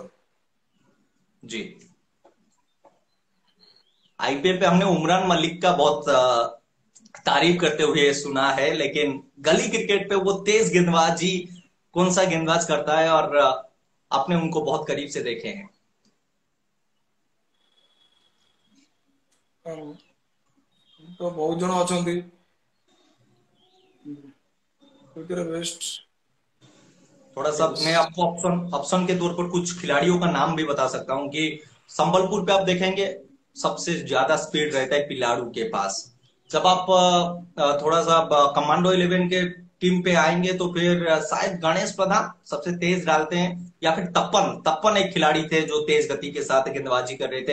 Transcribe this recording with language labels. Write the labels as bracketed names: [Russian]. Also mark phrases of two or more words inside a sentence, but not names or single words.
[Hindi] जी। आईपीएल पे हमने उमरान मलिक का बहुत तारीफ करते हुए सुना है, लेकिन गली क्रिकेट पे वो तेज गेंदबाजी कौन सा गेंदबाज करता है और आपने उनको बहुत करीब से देखे हैं। [Odia] ତ ବହୁତ ଜଣ ଅଛନ୍ତି ସେଥିରେ ବେଷ୍ଟ। [Hindi] थोड़ा सा मैं आपको ऑप्शन ऑप्शन के तौर पर कुछ खिलाड़ियों का नाम भी बता सकता हूं कि संबलपुर पे आप देखेंगे सबसे ज्यादा स्पीड रहता है पिलाड़ू के पास। जब आप थोड़ा सा कमांडो 11 के टीम पे आएंगे तो फिर शायद गणेश प्रधान सबसे तेज डालते हैं, या फिर तपन तपन एक खिलाड़ी थे जो तेज गति के साथ गेंदबाजी कर रहे थे।